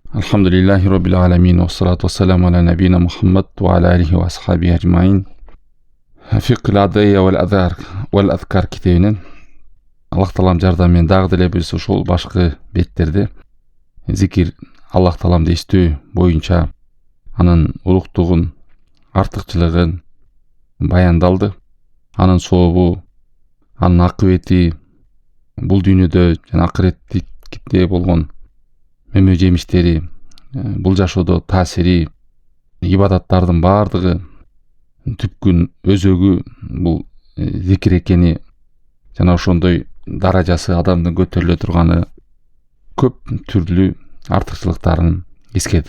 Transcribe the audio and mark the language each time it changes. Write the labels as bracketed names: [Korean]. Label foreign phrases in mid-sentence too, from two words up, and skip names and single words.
[Arabic] الحمد لله رب العالمين، والصلاة والسلام على نبينا محمد وعلى آله وأصحابه أجمعين. [Kyrgyz] Fiqh al-adiyya wal azkar kitebinен Аллах Таалам жардамымен дагы деле биз ушул башкы беттерде зикир Аллах Тааламды эстөө боюнча анын улуктугун, артыкчылыгын баяндалды. Анын сообу, анын акыбети бул дүйнөдө жана акыретте болгон мөмө жемиштери, бул жашоодо таасири, ибадаттардын баардыгы түпкүн өзөгү бул зикир экени жана ошондой даражасы адамдын көтөрүлө турганы көп түрлүү артыкчылыктарын эскердик.